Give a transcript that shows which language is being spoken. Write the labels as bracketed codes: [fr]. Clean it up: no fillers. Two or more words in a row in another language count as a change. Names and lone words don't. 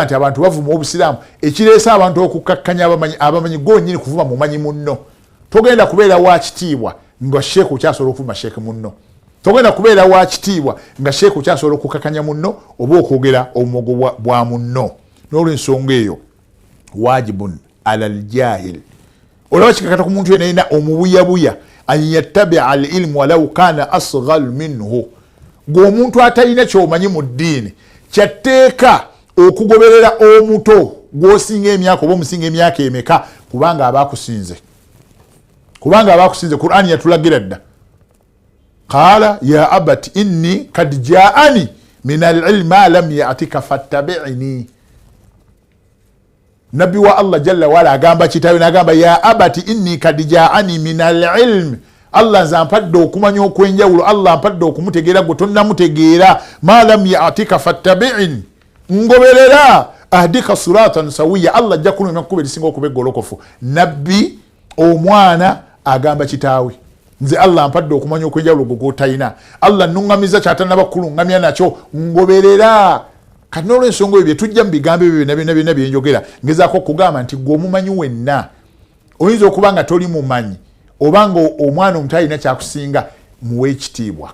[lg] nti abantu bavuma obusiraamu ekireese abantu okukkakkanya abamanyi gonyini kuvuma mumanyi munno togenda kubeera wakitiibwa nga Sheikh okyasobola okuvuma Sheikh munno togenda kubeera wakitiibwa nga Sheikh okyasobola okukkakkanya munno oba okwogera omumogo bwa munno n'olwensonga eyo [ar] واجب على الجاهل [lg] olaba kikakata ku muntu yenna omubuyabuya [ar] أن يتبع العلم ولو كان أصغر منه [lg] ng'omuntu atalina kyomanyi mu ddiini kyatteeka okugoberera omuto gw'osinga emyaka oba omusinga emyaka emeka kubanga abakusinze Qur'ani yatulagira dda [ar] قال يا أبت إني قد جاءني من العلم ما لم يأتك فاتبعني [lg] nabbi wa Allah [ar] جل وعلا [lg] agamba kitawe n'agamba [ar] يا أبت إني قد جاءني من العلم [lg] Allah zampadde okumanya okwenjawulo Allah ampadde okumutegeera gwe tonnamutegeera [ar] ما لم يأتك فاتبعني [lg] ngoberera [ar] أهدك صراطا سويا [lg] Allah ajja kulumya kuba erisinga okuba eggolokofu nabbi omwana agamba kitaawe nze Allah ampadde okumanya okwenjawulo gwe gw'otayina Allah nnuŋŋamiza kyatannaba kulungamya nakyo ngoberera kati n'olwensonga ebyo bye tujja mu bigambo ebyo byonna bye njogera ngezaako okugamba nti gwe omumanyi wenna oyinza okuba nga toli mumanyi obanga omwana omuto alina kyakusinga muwe ekitiibwa